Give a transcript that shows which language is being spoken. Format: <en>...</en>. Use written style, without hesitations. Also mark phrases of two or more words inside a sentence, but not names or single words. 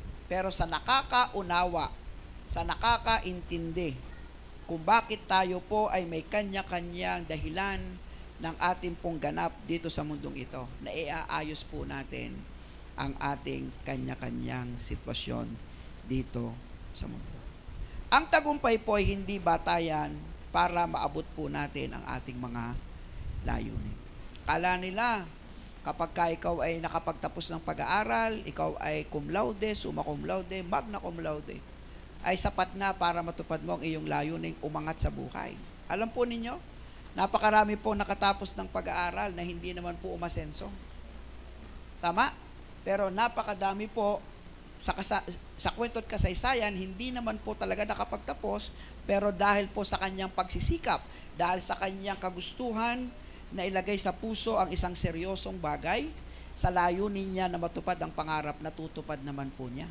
<tl>Pero sa nakakaunawa, sa nakakaintindi, kung bakit tayo po ay may kanya-kanyang dahilan ng ating pong ganap dito sa mundong ito, na iaayos po natin ang ating kanya-kanyang sitwasyon dito sa mundo. Ang tagumpay po ay hindi batayan para maabot po natin ang ating mga layunin. Kala nila, kapag ka ikaw ay nakapagtapos ng pag-aaral, ikaw ay</tl> <la>cum laude, summa cum laude, magna cum laude,</la> <tl>ay sapat na para matupad mo ang iyong layuning umangat sa buhay. Alam po ninyo, napakarami po nakatapos ng pag-aaral na hindi naman po umasenso. Tama? Pero napakadami po sa kwento at kasaysayan, hindi naman po talaga nakapagtapos, pero dahil po sa kanyang pagsisikap, dahil sa kanyang kagustuhan na ilagay sa puso ang isang seryosong bagay, sa layunin niya na matupad ang pangarap, natutupad naman po niya.</tl>